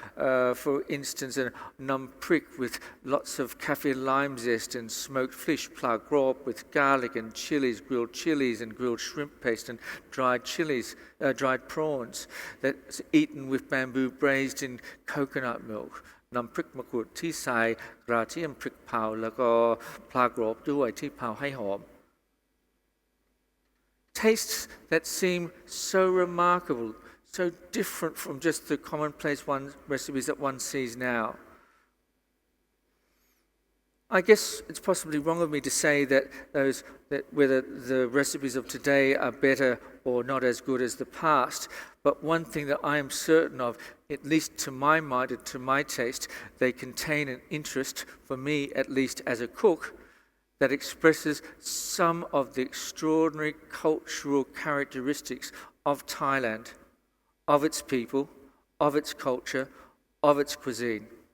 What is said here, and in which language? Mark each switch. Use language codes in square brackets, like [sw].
[en] For instance, a Nahm with lots of kaffir lime zest and smoked fish, pla grop with garlic and chilies and grilled shrimp paste and dried prawns that's eaten with bamboo braised in coconut milk. [th] นำพริกมะกรูดที่ใส่กระเทียมพริกเผาแล้วก็ปลากรอบด้วยที่เผาให้หอม [en] Tastes that seem so remarkable, so different from just the commonplace recipes that one sees now. I guess it's possibly wrong of me to say that whether the recipes of today are better or not as good as the past, but one thing that I am certain of, at least to my mind and to my taste, they contain an interest, for me at least as a cook, that expresses some of the extraordinary cultural characteristics of Thailand, of its people, of its culture, of its cuisine.